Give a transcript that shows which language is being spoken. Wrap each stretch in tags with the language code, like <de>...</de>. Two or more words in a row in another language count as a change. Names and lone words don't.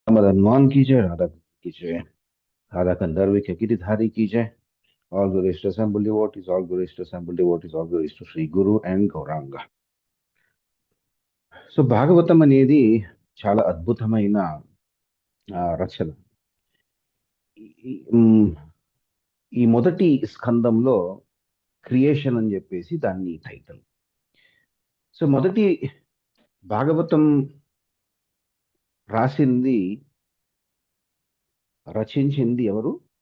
<hi>मदन की जय, राधा की जय, राधा कंदर्व के गिरिधारी की जय.</hi> <en>All glories to assembled devotees, all glories to assembled devotees, all glories to Sri Guru and Gauranga.</en> <te>సో భాగవతం అనేది చాలా అద్భుతమైన రచన. ఈ మొదటి స్కందంలో క్రియేషన్ అని చెప్పేసి దాన్ని టైటిల్. సో మొదటి భాగవతం రాసింది, రచించింది ఎవరు?</te>